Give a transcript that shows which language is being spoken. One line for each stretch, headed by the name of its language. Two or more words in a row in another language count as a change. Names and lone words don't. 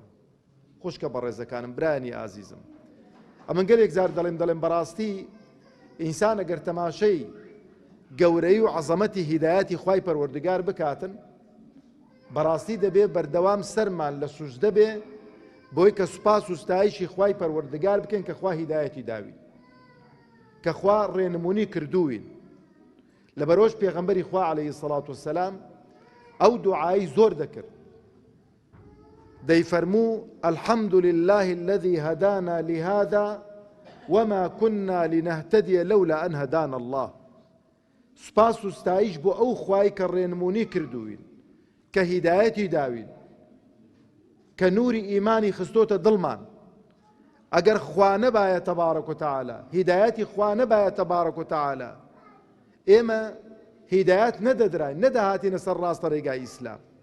Central Kurdish: خوشکە بەڕێزەکانم، برایانی ئازیزم، ئەمن گەلێک زار دەڵێم بەڕاستی ئینسان ئەگەر تەماشەی گەورەی و عەزەمەتی هیدایەتی خوای پەروەردگار بکاتن، بەڕاستی دەبێ بەردەوام سەرمان لە سوژدە بێ بۆی کە سوپاس و ستایشی خوای پەروەردگار بکەین کە خوا هیدایەتی داوین، کە خوا ڕێنمونی کردووین. لەبەرۆش پێغەمبەری خوا
Arabic: عەلەیهی سەڵات وسەلام
Central Kurdish: ئەو دوعایی زۆر دەکرد، دەیفەرموو
Arabic: الحەمد لله الذي هدانا لهذا وما كنا لنهتدي لولا أن هدانا الله.
Central Kurdish: سپاس و ستایش بۆ ئەو خوای کە ڕێنمونی کردووین، کە هیدایەتی داوین، کە نوری ئیمانی خستۆتە دڵمان. ئەگەر خوا نەبایە
Arabic: تەبارەک و تەعالا،
Central Kurdish: هیدایەتی خوا نەبایە
Arabic: تەبارەک و تەعالا،
Central Kurdish: ئێمە هیدایەت نەدەدراین، نەدەهاتینە سەر ڕاستە ڕێگای ئیسلام.